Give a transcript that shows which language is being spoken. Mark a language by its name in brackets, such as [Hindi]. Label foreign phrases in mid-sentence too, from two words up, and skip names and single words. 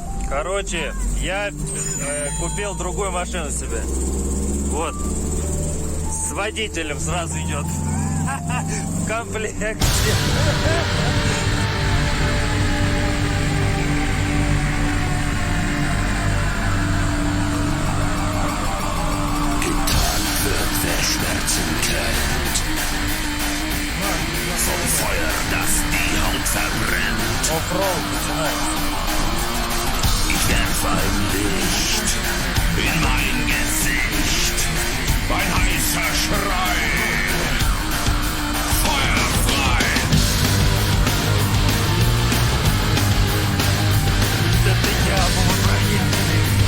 [Russian] Короче, я купил другую машину себе. Вот. С водителем сразу идет. В комплекте. [German] Der Schmerzen kennt. Vom Feuer, das die Haut verbrennt. Ich werf ein Licht in mein Gesicht. Ein heißer Schrei. Feuer frei. [Russian] Это я, помогите.